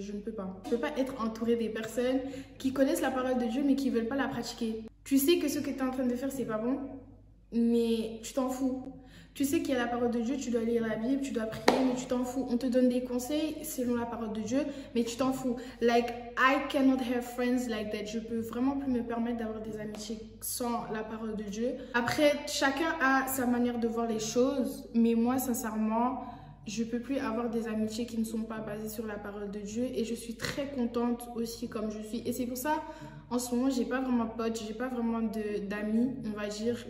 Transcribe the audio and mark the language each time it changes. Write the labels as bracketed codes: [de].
[fr] Je ne peux pas. Je peux pas être entourée des personnes qui connaissent la parole de Dieu mais qui veulent pas la pratiquer. Tu sais que ce que tu es en train de faire c'est pas bon, mais tu t'en fous. Tu sais qu'il y a la parole de Dieu, tu dois lire la Bible, tu dois prier, mais tu t'en fous. On te donne des conseils selon la parole de Dieu, mais tu t'en fous. [en] Like, I cannot have friends like that. [fr] Je peux vraiment plus me permettre d'avoir des amitiés sans la parole de Dieu. Après, chacun a sa manière de voir les choses, mais moi, sincèrement, je peux plus avoir des amitiés qui ne sont pas basées sur la parole de Dieu et je suis très contente aussi comme je suis. Et c'est pour ça, en ce moment, j'ai pas vraiment de potes, j'ai pas vraiment d'amis, on va dire.